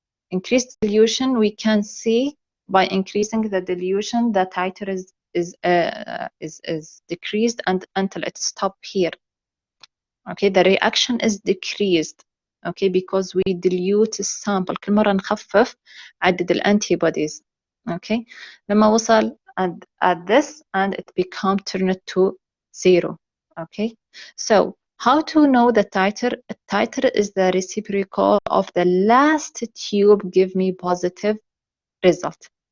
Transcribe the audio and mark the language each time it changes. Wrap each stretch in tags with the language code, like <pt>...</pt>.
<en>increased dilution, we can see by increasing the dilution, the titer is decreased and until it stops here. Okay, the reaction is decreased. Okay, because we dilute الsample.</en> <ar>كل مرة نخفف عدد الانتيبوديز.</ar> <en>Okay,</en> <ar>لما وصل</ar> <en>at this and it become turned to 0. Okay, so how to know the titer? A titer is the reciprocal of the last tube give me positive result.</en>